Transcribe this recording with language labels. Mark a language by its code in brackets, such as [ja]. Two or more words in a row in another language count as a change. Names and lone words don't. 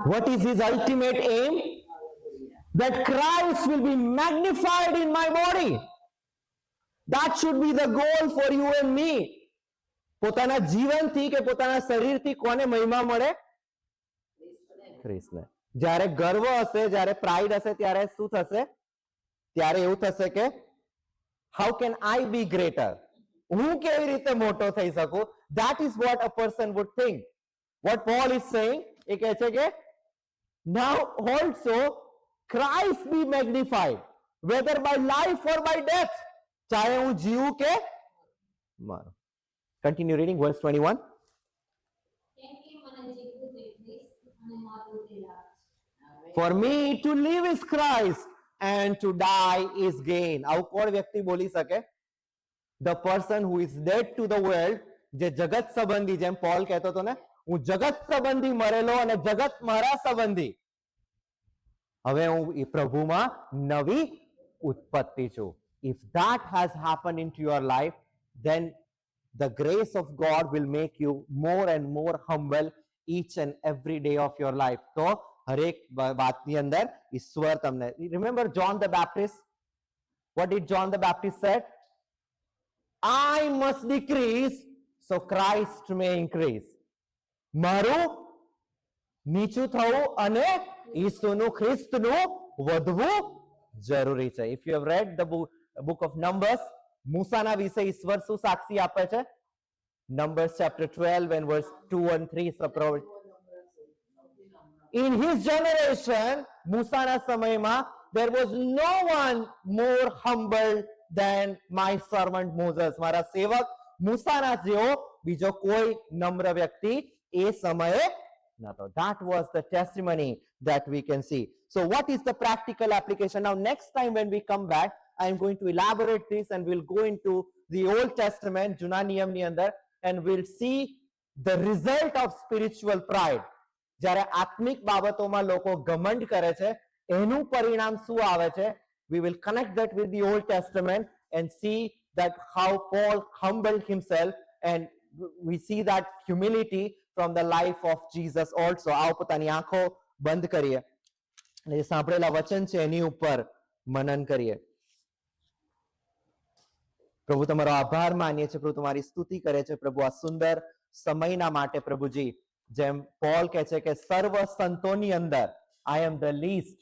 [en] What is his ultimate aim? That Christ will be magnified in my body. That should be the goal for you and me. [gu] પોતાના જીવનથી કે પોતાના શરીરથી કોને મહિમા મળે? ખ્રિસ્તને. જ્યારે ગર્વ હશે, જ્યારે પ્રાઇડ હશે, ત્યારે શું થશે? ત્યારે એવું થશે કે [en] how can I be greater? [gu] હું કેવી રીતે મોટો થઈ શકું? [en] That is what a person would think. What Paul is saying, [gu] એ કહે છે કે [en] now also Christ be magnified, whether by life or by death. [gu] ચાહે હું જીવું કે મારું. [en] Continue reading verse 21. [gu] કેમ કે મને જીવવું તે ખ્રિસ્ત અને મરવું તે લાભ છે. [en] For me to live is Christ and to die is gain. [gu] આવું કોણ વ્યક્તિ બોલી શકે? [en] The person who is dead to the world, [gu] જે જગત સંબંધી, જેમ પોલ કહેતો હતો ને, હું જગત સંબંધી મરેલો અને જગત મારા સંબંધી. હવે હું એ પ્રભુમાં નવી ઉત્પત્તિ છું. [en] If that has happened into your life, then the grace of God will make you more and more humble each and every day of your life. [gu] તો હરેક વાતની અંદર ઈશ્વર તમને. [en] Remember John the Baptist? What did John the Baptist said? I must decrease so Christ may increase. [gu] મારું નીચું થવું અને ઈસુનું ખ્રિસ્તનું વધવું જરૂરી છે. [en] If you have read the book of Numbers, [gu] મૂસાના વિશે ઈશ્વર શું સાક્ષી આપે છે? [en] Numbers chapter 12 and verse 2 and 3. In his generation, [gu] મૂસાના સમયમાં, [en] there was no one more humble than my servant Moses. [gu] મારા સેવક મૂસાના જેવો બીજો કોઈ નમ્ર વ્યક્તિ એ સમયે નહોતો. [en] That was the testimony that we can see. So what is the practical application? Now next time when we come back, I am going to elaborate this and we'll go into the Old Testament, [gu] જૂના નિયમની અંદર, [en] and we'll see the result of spiritual pride. [gu] જ્યારે આત્મિક બાબતોમાં લોકો ઘમંડ કરે છે, એનું પરિણામ શું આવે છે? [en] We will connect that with the Old Testament and see that how Paul humbled himself, and we see that humility from the life of Jesus also. [gu] આવો પોતાની આંખો બંધ કરીએ અને જે સાંભળેલા વચન છે એની ઉપર મનન કરીએ. પ્રભુ તમારો આભાર માનીએ છીએ, પ્રભુ તમારી સ્તુતિ કરે છે પ્રભુ આ સુંદર સમયના માટે. પ્રભુજી, જેમ પોલ કહે છે કે સર્વ સંતોની અંદર [en] I am the least.